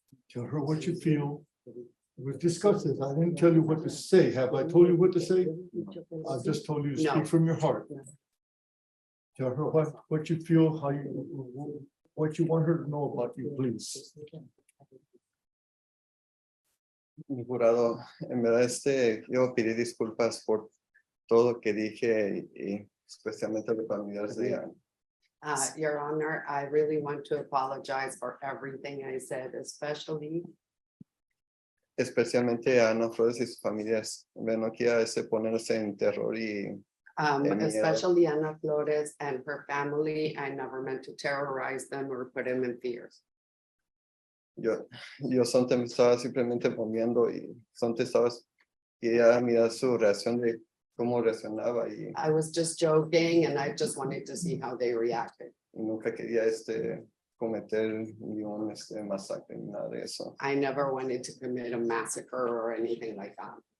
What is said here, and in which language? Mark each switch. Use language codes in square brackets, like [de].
[en] Tell her what you feel. We've discussed this. I didn't tell you what to say. Have I told you what to say? I just told you to No. speak from your heart. Tell her what you feel, what you want her to know about you, please. [es] Mi jurado, en verdad yo pedí disculpas por todo lo que dije y especialmente a los familiares de ella. [en] Your Honor, I really want to apologize for everything I said, [es] Especialmente a Ana Flores y sus familias. No quiero ponerse en terror y miedo. [en] especially Ana Flores and her family. I never meant to terrorize them or put them in fears. [es] Yo solamente estaba simplemente moviendo y solamente quería mirar su reacción de cómo reaccionaba y [en] I was just joking and I just wanted to see how they reacted. [es] nunca quería cometer ningún masacre ni nada de eso. [en] I never wanted to commit a massacre or anything like that.